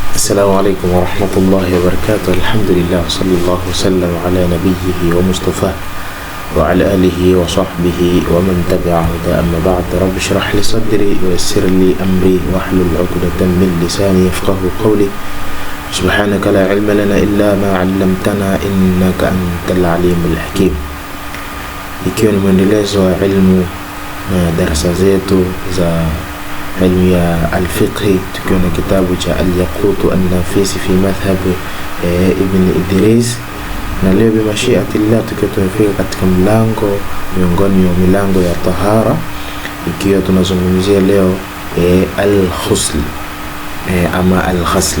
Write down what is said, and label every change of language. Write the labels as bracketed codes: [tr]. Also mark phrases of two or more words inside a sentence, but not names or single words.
[ar] السلام عليكم ورحمة الله وبركاته. الحمد لله صلى الله وسلم على نبيه ومصطفاه وعلى آله وصحبه ومن تبعه. أما بعد، رب اشرح لي صدري ويسر لي أمري واحلل عقدة من لساني يفقه قولي. سبحانك لا علم لنا إلا ما علمتنا إنك أنت العليم الحكيم. [sw] Ikiwa ni mwendelezo wa ilmu na darasa zetu za ilmu ya al-fiqh, tukiwa na kitabu cha al-Yaqut an-Nafis fi madhhab Ibn Idris, na leo bimashiatillah tukiwa tumefika katika mlango miongoni mwa milango ya tahara, ikiwa tunazungumzia leo al-ghusl ama al-ghusl.